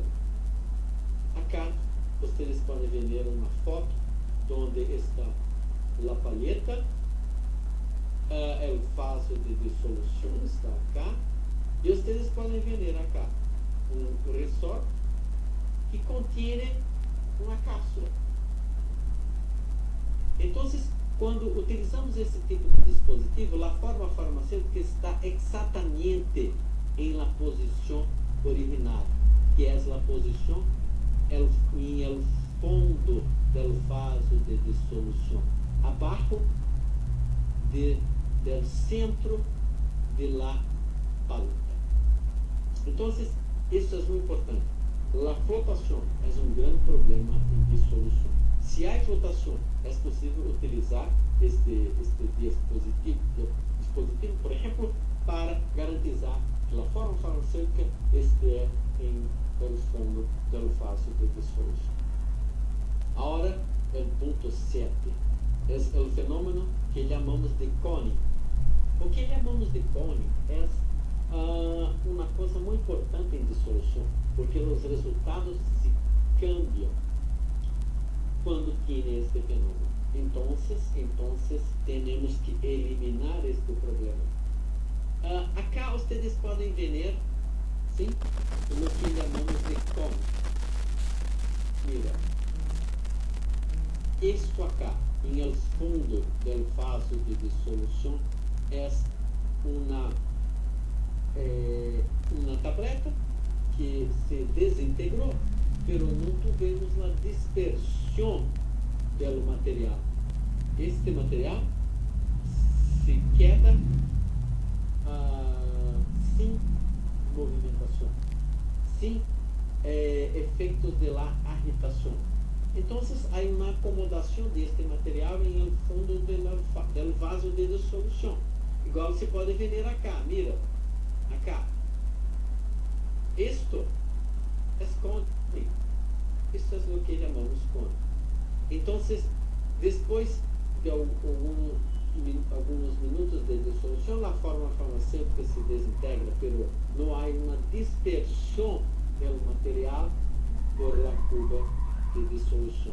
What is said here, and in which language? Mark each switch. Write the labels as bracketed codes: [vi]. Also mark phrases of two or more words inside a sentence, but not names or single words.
[es] Acá ustedes pueden ver una foto donde está la paleta, el vaso de disolución está acá, y ustedes pueden ver acá un resorte que contiene una cápsula. Entonces, [pt] quando utilizamos esse tipo de dispositivo, a forma farmacêutica está exatamente em la posição original, que é a posição em [es] el fondo del vaso [pt] de dissolução, abaixo [es] del centro de la paleta. [pt] Então, isso é muito importante. A flotação é um grande problema em dissolução. Se há flotação, é possível utilizar este dispositivo, por exemplo, para garantizar que a forma farmacêutica esteja em [es] el fondo [pt] do vaso de dissolução. Agora, o ponto 7. é o fenômeno que chamamos de cone. O que chamamos de cone é uma coisa muito importante em dissolução, porque os resultados se cambiam quando tem este fenômeno. Então, temos que eliminar este problema. Acá vocês podem ver, sim, o que chamamos de cone. Mira, isto acá, em el fundo do vaso de dissolução, é uma tableta que se desintegrou, pero não tivemos a dispersão do material. Este material [es] se queda [pt] sem movimentação, sem efeitos [es] de la [pt] agitação. Então, há uma acomodação deste material em el fundo do vaso de dissolução. Igual se pode ver [es] acá, mira, acá. [pt] Isto é cone. Isto é o que chamamos cone. Então, depois de alguns minutos de dissolução, a forma farmacêutica se desintegra, pero não há uma dispersão do material [es] por la [pt] curva de dissolução.